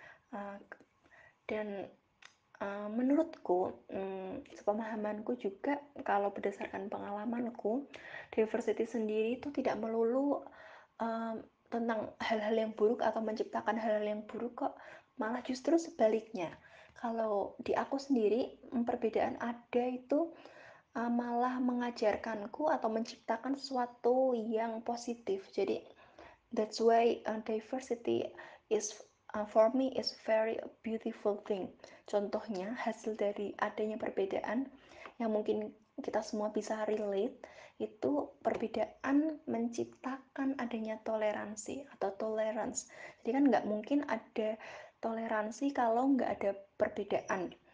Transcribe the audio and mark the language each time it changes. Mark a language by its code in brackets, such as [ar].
[id] Uh, dan menurutku, sepemahamanku juga, kalau berdasarkan pengalamanku, diversity sendiri itu tidak melulu tentang hal-hal yang buruk atau menciptakan hal-hal yang buruk kok, malah justru sebaliknya. Kalau di aku sendiri, perbedaan ada itu malah mengajarkanku atau menciptakan sesuatu yang positif. [en] Jadi that's why diversity is for me is very beautiful thing. [id] Contohnya hasil dari adanya perbedaan yang mungkin kita semua bisa relate, itu perbedaan menciptakan adanya toleransi atau tolerance. Jadi kan nggak mungkin ada toleransi kalau nggak ada perbedaan.